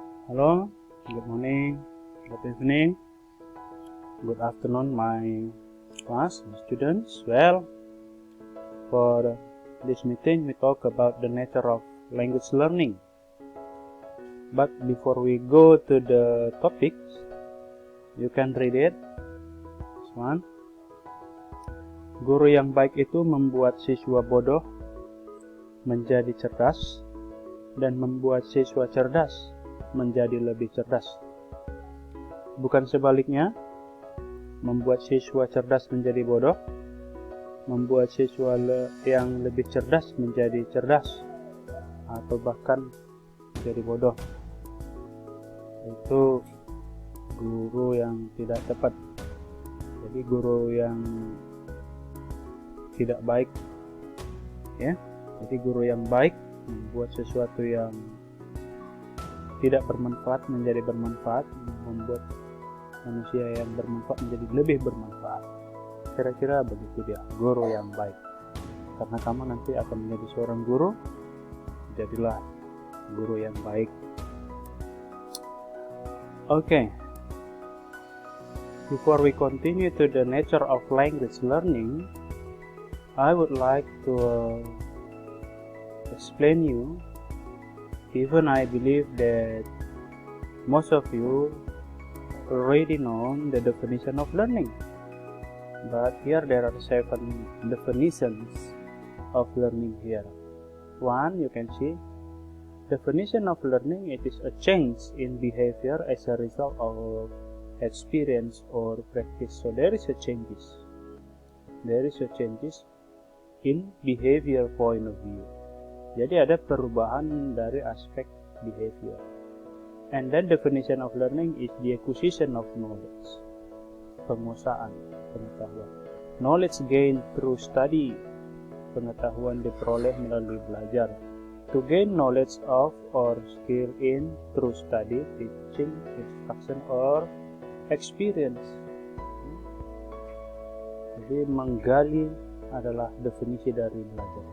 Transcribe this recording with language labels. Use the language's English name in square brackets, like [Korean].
[English] Hello, good morning, good evening, good afternoon, my class, my students. Well, for this meeting, we talk about the nature of language learning. But before we go to the topics, you can read it. This one. [Indonesian] Guru yang baik itu membuat siswa bodoh menjadi cerdas dan membuat siswa cerdas menjadi lebih cerdas. Bukan sebaliknya, membuat siswa cerdas menjadi bodoh, membuat siswa yang lebih cerdas menjadi cerdas, atau bahkan menjadi bodoh. Itu guru yang tidak tepat. Jadi guru yang tidak baik, ya. Jadi guru yang baik membuat sesuatu yang tidak bermanfaat menjadi bermanfaat, membuat manusia yang bermanfaat menjadi lebih bermanfaat. Kira-kira begitu dia, guru yang baik. Karena kamu nanti akan menjadi seorang guru, jadilah guru yang baik. [English] Okay. Before we continue to the nature of language learning, I would like to explain you. Even I believe that most of you already know the definition of learning. But here there are 7 definitions of learning here. One, you can see, definition of learning, it is a change in behavior as a result of experience or practice. So there is a changes. There is a changes in behavior point of view. [Indonesian] Jadi ada perubahan dari aspek behavior. [English] And then definition of learning is the acquisition of knowledge. [Indonesian] Penguasaan, pengetahuan. [English] Knowledge gained through study. [Indonesian] Pengetahuan diperoleh melalui belajar. [English] To gain knowledge of or skill in through study, teaching, instruction, or experience. [Indonesian] Jadi menggali adalah definisi dari belajar.